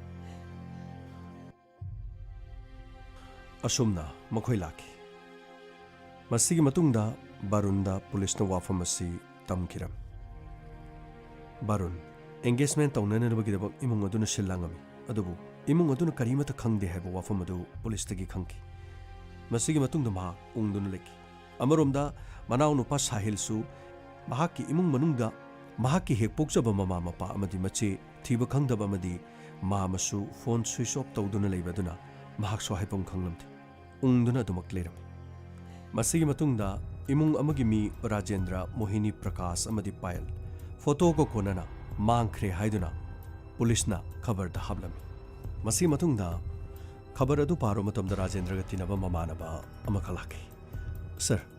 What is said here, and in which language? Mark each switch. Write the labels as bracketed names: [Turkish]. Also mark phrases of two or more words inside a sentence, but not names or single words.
[Manipuri] asumna makhoi laki masigi matungda barunda police na wafam asi tamkiram barun engagement tawnana nabagi dabak imung aduna shillangami adubu imung aduna karimata khangde haiba wafam adu police tagi khangki masigi matungda ma ungduna leki amaromda manau nupa sahil su mahaki imung manungda mahaki hek pokjaba mama mapa amadi machi thiba khangdaba amadi mamasu [English] phone switch off [Manipuri] tawduna leibaduna mahak so haipom khanglamti ungduna dumak leram masigi matungda imung amagi mi Rajendra Mohini Prakash amadi Payal photo ko konana mangkhre haiduna police na khabar da hablami masigi matungda khabar adu paro matamda Rajendra ga tinaba mamanaba amakhalaki sir